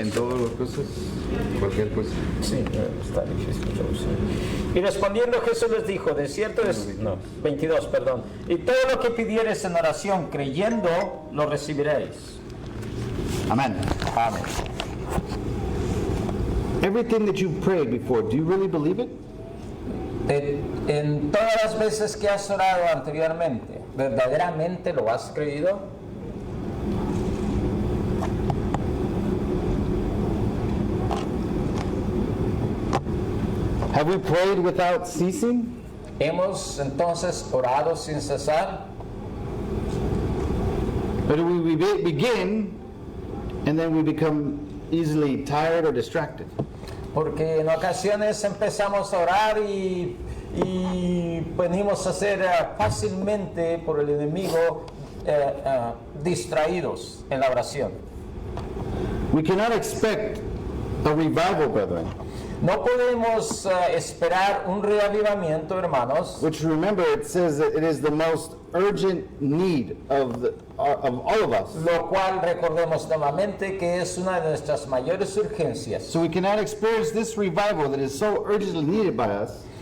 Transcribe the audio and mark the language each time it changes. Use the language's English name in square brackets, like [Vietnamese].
[Spanish] En todas las cosas, cualquier cosa. Sí, está difícil traducir. Y respondiendo Jesús les dijo, de cierto es... No, 22, perdón. Y todo lo que pidiereis en oración, creyendo, lo recibiréis. [English] Amen. [Spanish] Amén. [English] Everything that you prayed before, do you really believe it? [Spanish] En todas las veces que has orado anteriormente, ¿verdaderamente lo has creído? [English] Have we prayed without ceasing? [Spanish] ¿Hemos entonces orado sin cesar? [English] Or do we begin and then we become easily tired or distracted? [Spanish] Porque en ocasiones empezamos a orar y venimos a ser fácilmente por el enemigo distraídos en la oración. [English] We cannot expect a revival, brethren, [Spanish] No podemos esperar un reavivamiento, hermanos, [English] which, remember, it says that it is the most urgent need of all of us. [Spanish] lo cual recordemos nuevamente que es una de nuestras mayores urgencias, [English] So we cannot experience this revival that is so urgently needed by us